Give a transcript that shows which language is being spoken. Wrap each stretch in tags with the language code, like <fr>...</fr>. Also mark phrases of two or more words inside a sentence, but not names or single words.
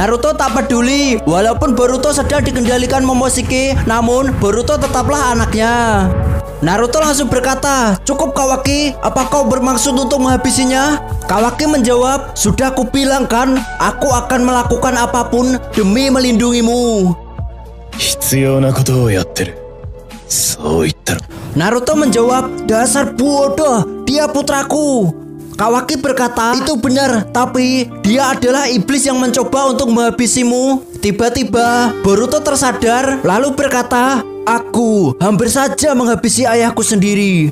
<id>Naruto tak peduli, walaupun Boruto sedang dikendalikan Momoshiki, namun Boruto tetaplah anaknya. Naruto langsung berkata, "Cukup Kawaki, apa kau bermaksud untuk menghabisinya?" Kawaki menjawab, "Sudah kubilang kan, aku akan melakukan apapun demi melindungimu."</id> <ja>必要なことをやってる。そう言ったろ。</ja> <id>Naruto menjawab, "Dasar bodoh, dia putraku." Kawaki berkata, "Itu benar, tapi dia adalah iblis yang mencoba untuk menghabisimu." Tiba-tiba Boruto tersadar lalu berkata, "Aku hampir saja menghabisi ayahku sendiri."</id>